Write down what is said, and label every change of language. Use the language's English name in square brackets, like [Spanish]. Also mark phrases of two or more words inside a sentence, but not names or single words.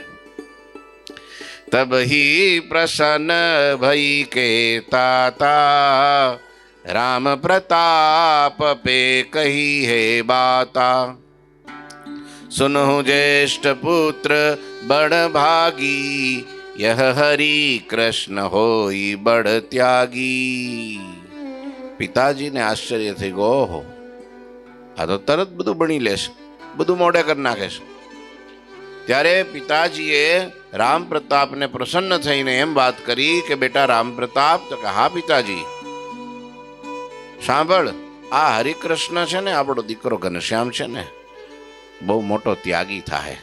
[Hindi] तब ही प्रसन्न भई केता ता, राम प्रताप पे कही हे बाता. सुनहु ज्येष्ठ पुत्र बड़ भागी, यह हरि कृष्ण होई बड़ त्यागी. [Gujarati] પિતાજીને આશ્ચર્ય થઈ ગયો, ઓહો, આ તો તરત બધું ભણી લેશે, બધું મોઢે કરી નાખે છે. ત્યારે પિતાજીએ રામ પ્રતાપને પ્રસન્ન થઈને એમ વાત કરી કે બેટા રામ પ્રતાપ. તો કે હા પિતાજી. સાંભળ, આ હરિકૃષ્ણ છે ને, આપણો દીકરો ઘનશ્યામ છે ને, બહુ મોટો ત્યાગી થાય.